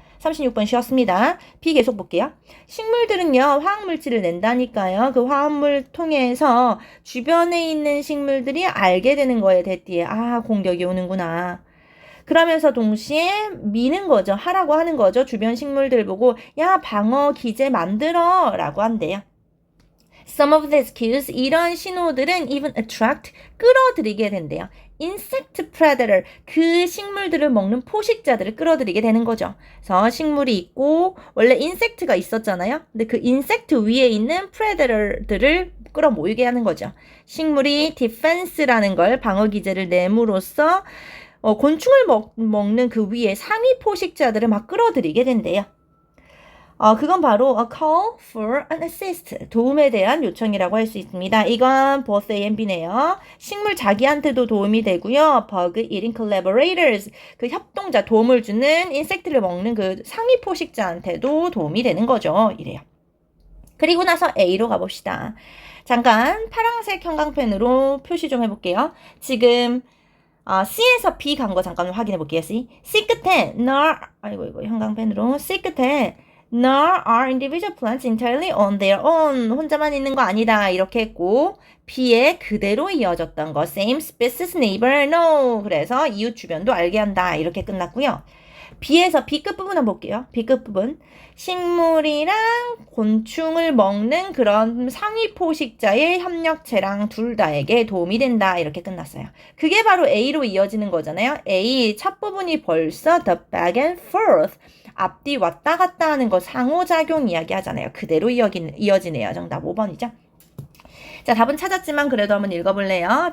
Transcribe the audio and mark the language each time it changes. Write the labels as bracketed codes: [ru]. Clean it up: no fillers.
[ko] 36번 쉬었습니다. B 계속 볼게요. 식물들은요, 화학물질을 낸다니까요. 그 화합물 통해서 주변에 있는 식물들이 알게 되는 거예요. 대띠에. 공격이 오는구나. 그러면서 동시에 미는 거죠. 하라고 하는 거죠. 주변 식물들 보고 야, 방어 기제 만들어 라고 한대요. [en] Some of these cues, [ko] 이런 신호들은 [en] even attract, [ko] 끌어들이게 된대요. [en] Insect predator, [ko] 그 식물들을 먹는 포식자들을 끌어들이게 되는 거죠. 그래서 식물이 있고 원래 인섹트가 있었잖아요. 근데 그 인섹트 위에 있는 predator들을 끌어모이게 하는 거죠. 식물이 defense라는 걸, 방어 기제를 내므로써 곤충을 먹는 그 위에 상위 포식자들을 막 끌어들이게 된대요. 그건 바로 [en] a call for an assist, [ko] 도움에 대한 요청이라고 할 수 있습니다. 이건 [en] both A and B [ko] 네요. 식물 자기한테도 도움이 되고요. [en] bug eating collaborators, [ko] 그 협동자, 도움을 주는 인섹트를 먹는 그 상위 포식자한테도 도움이 되는 거죠. 이래요. 그리고 나서 A로 가봅시다. 잠깐 파란색 형광펜으로 표시 좀 해볼게요. 지금 C에서 B 간 거 잠깐 확인해 볼게요. C 끝에 이거 형광펜으로 C 끝에 [en] nor are individual plants entirely on their own. [ko] 혼자만 있는 거 아니다. 이렇게 했고 B에 그대로 이어졌던 거 [en] same species neighbor no. [ko] 그래서 이웃 주변도 알게 한다. 이렇게 끝났고요. B에서 B끝 부분 한번 볼게요. B끝 부분. 식물이랑 곤충을 먹는 그런 상위 포식자의 협력체랑 둘 다에게 도움이 된다. 이렇게 끝났어요. 그게 바로 A로 이어지는 거잖아요. A 첫 부분이 벌써 [en] the back and forth. [ko] 앞뒤 왔다 갔다 하는 거 상호작용 이야기 하잖아요. 그대로 이어지네요. 정답 5번이죠. 자, 답은 찾았지만 그래도 한번 읽어볼래요?